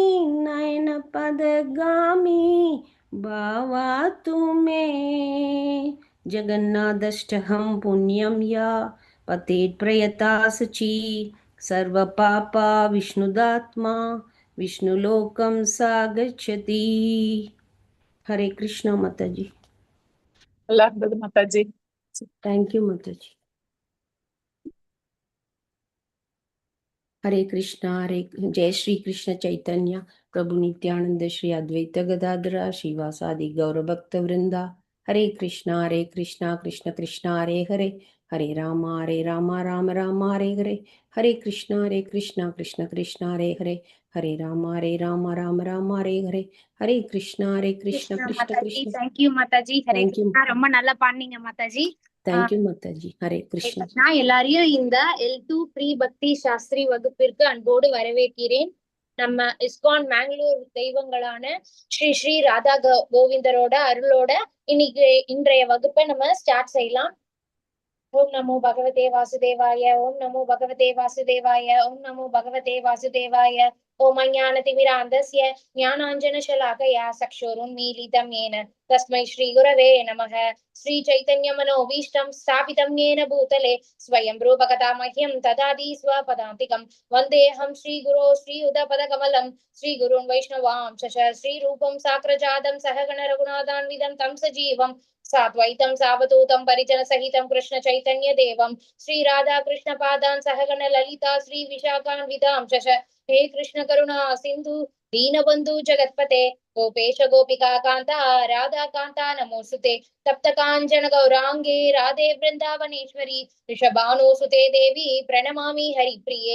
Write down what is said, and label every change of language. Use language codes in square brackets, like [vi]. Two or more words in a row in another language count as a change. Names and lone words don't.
[sa] नयनपदगामी भावातु मे जगन्नाथष्टहं पुण्यं या पतेत् प्रयता सची सर्वपापा विष्णुदात्मा विष्णुलोकं सा गच्छति. [hi] हरे कृष्ण माताजी. [ta] நல்லா இருந்தது மாதாஜி. [en] thank you [hi] माताजी. हरे कृष्णा. [sa] हरे जय श्री कृष्ण चैतन्य प्रभु नित्यानंद श्री अद्वैत गदाधर श्रीवासादि गौर भक्त वृंदा. हरे कृष्णा कृष्ण कृष्ण हरे हरे हरे राम राम राम हरे हरे हरे कृष्ण कृष्ण कृष्ण हरे हरे हरे राम राम राम हरे हरे हरे कृष्ण कृष्ण कृष्ण कृष्ण. [ta] தேங்க்யூ மாதாஜி. ஹரே [en] Thank you. [ta] கிருஷ்ணா. ரொம்ப நல்லா பாடுனீங்க மாதாஜி. தேங்க்யூ மாதாஜி. ஹரே கிருஷ்ணா. நான் எல்லாரையும் இந்த L2 ப்ரீ பக்தி சாஸ்திரி வகுப்பிற்கு அன்போடு வரவேற்கிறேன். நம்ம இஸ்கான் மேங்களூர் தெய்வங்களான ஸ்ரீ ஸ்ரீ ராதா கோவிந்தரோட அருளோட இன்றைய வகுப்பை நம்ம ஸ்டார்ட் செய்யலாம். [sa] ओम् नमो भगवते वासुदेवाय। ओम् नमो भगवते वासुदेवाय. ओम् नमो भगवते वासुदेवाय। ओम् अज्ञानतिमिरान्धस्य ज्ञानाञ्जनशलाकया चक्षुरुन्मीलितम् येन तस्मै श्री गुरवे नमः. श्री चैतन्य मनोभीष्टं स्थापितं येन भूतले स्वयं रूपकथा मह्यं ददाति स्वपदान्तिकं वन्देऽहं श्री गुरो श्री उदपदकमलं श्री गुरुन् वैष्णवांश श्री रूपं साग्रजातं सहगण रघुनाथान्वितं तं सजीवं साद्वैतं सावधूतं परिजन सहितं कृष्ण चैतन्य देवं श्री राधा कृष्ण पादान् सहगण ललिता श्री विशाखान्वितां हे कृष्ण करुणा सिंधु दीनबंधु जगत्पते गोपेश गोपिका कांता राधा कांता नमोस्तुते तप्त कांचन गौरांगे राधे वृंदावनेश्वरी ऋषभानुसुते देवी प्रणमामि हरिप्रिये.